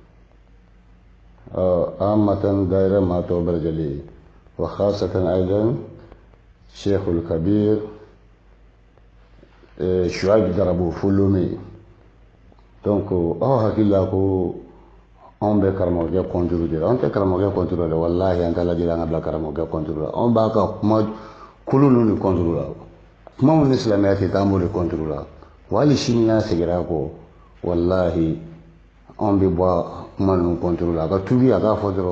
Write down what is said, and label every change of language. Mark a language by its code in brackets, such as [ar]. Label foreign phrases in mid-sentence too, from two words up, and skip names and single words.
[ar] عامة دائرة ما توبر جلي وخاصة أيضا شيخ الكبير شعيب دربو فلومي [bm] donc aw hakilila ko anw bɛ karamɔgɔkɛ kɔnturu de la anw tɛ karamɔgɔkɛ kɔnturu la wallahi an t'a lajɛ an ka bila karamɔgɔkɛ kɔnturu la anw b'a ka kuma kolo ninnu de kɔnturu la kuma minnu ni silamɛya tɛ taa an b'o de kɔnturu la wa hali sini n'a seginna kɔ wallahi anw bɛ bɔ kuma ninnu kɔnturu la a ka tubi a k'a fɔ dɔrɔn